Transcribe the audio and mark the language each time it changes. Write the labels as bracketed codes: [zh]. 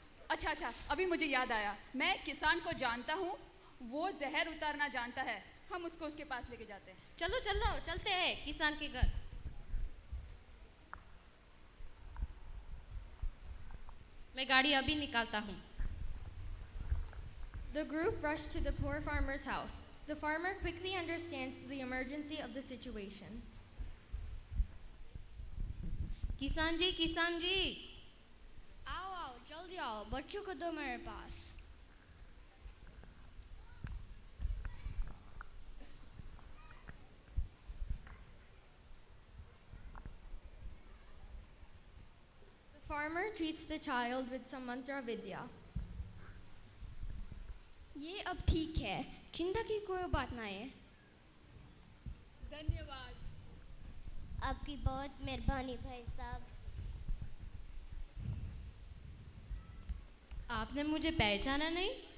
[hi] अच्छा, अभी मुझे याद आया। मैं किसान को जानता हूँ, वो जहर उतारना जानता है। हम उसको उसके पास लेके जाते हैं। चलो चलते हैं किसान के घर। मैं गाड़ी अभी निकालता हूँ। [en] The group rushed to the poor farmer's house. The farmer quickly understands the emergency of the situation. [hi] किसान जी, आओ, जल्दी आओ, बच्चों को दो मेरे पास। [en] Farmer treats the child with some mantra vidya. [hi] ये अब ठीक है, चिंता की कोई बात ना है। धन्यवाद। आपकी बहुत मेहरबानी भाई साहब। आपने मुझे पहचाना नहीं?